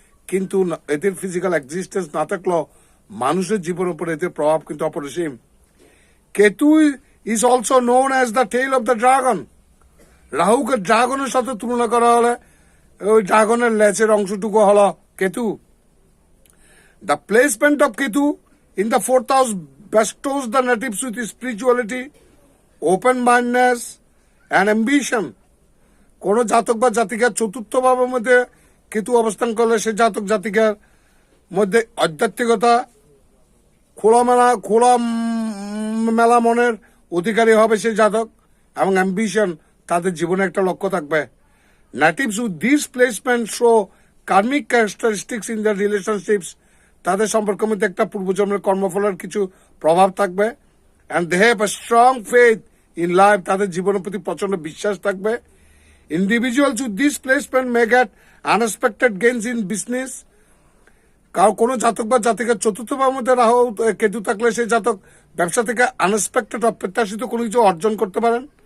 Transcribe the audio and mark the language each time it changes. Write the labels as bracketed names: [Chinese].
[Bangla] কিন্তু এদের physical existence না থাকলেও মানুষের জীবনের উপর এদের প্রভাব কিন্তু অপরিসীম। [English] Ketu is also known as the tail of the dragon. [Bangla] রাহুকে ড্রাগনের সাথে তুলনা করা হলে ওই ড্রাগনের লেজের অংশটুকু হলো Ketu. [English] The placement of Ketu in the fourth house bestows the natives with spirituality, open-mindedness and ambition. [Bangla] কোন জাতক বা জাতিকার চতুর্থ ভাবের মধ্যে কেতু অবস্থান করলে সে জাতক জাতিকার মধ্যে আধ্যাত্মিকতা, খোলা মেলা মনের অধিকারী হবে সেই জাতক, এবং অ্যাম্বিশন, তাদের জীবনে একটা লক্ষ্য থাকবে। [English] Natives with these placements show karmic characteristics in their relationships. [Bangla] তাদের সম্পর্কের মধ্যে একটা পূর্বজন্মের কর্মফলের কিছু প্রভাব থাকবে। [English] and they have a strong faith in life, [Bangla] তাদের জীবনের প্রতি প্রচন্ড বিশ্বাস থাকবে। [English] Individuals with this placement may get unexpected gains in business. [Bangla] কোনো জাতক বা জাতিকার চতুর্থ ভাবের মধ্যে রাহু কেতু থাকলে সেই জাতক ব্যবসা থেকে আনএক্সপেক্টেড, অপ্রত্যাশিত কোনো কিছু অর্জন করতে পারেন।